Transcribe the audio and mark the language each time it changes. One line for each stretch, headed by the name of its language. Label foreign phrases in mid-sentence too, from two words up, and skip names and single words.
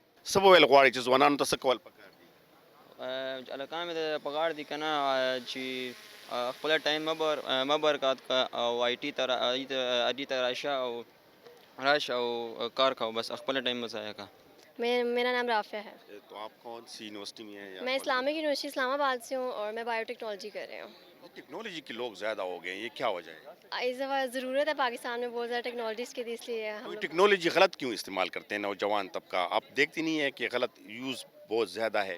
Pashto: څه به ویل غواړې چې ځوانانو ته څه کول پکار دي هلکان مې د پکار دي که نه چې خپل ټایم مه برباد کړه او آی ټي ته راشه او کار کوه بس خپل ټایم مه ضایع کړه
Urdu: میرا نام رافعہ ہے تو آپ کون سی یونیورسٹی میں ہیں میں اسلامک یونیورسٹی اسلام آباد سے ہوں اور میں بایو ٹیکنالوجی کر رہی ہوں ٹیکنالوجی کے لوگ زیادہ ہو گئے ہیں یہ کیا وجہ ہے اس دفعہ ضرورت ہے پاکستان میں بہت زیادہ ٹیکنالوجیز کی تھی اس لیے ہم ٹیکنالوجی غلط کیوں استعمال کرتے ہیں نوجوان طبقہ آپ دیکھتی نہیں ہے کہ غلط یوز بہت زیادہ ہے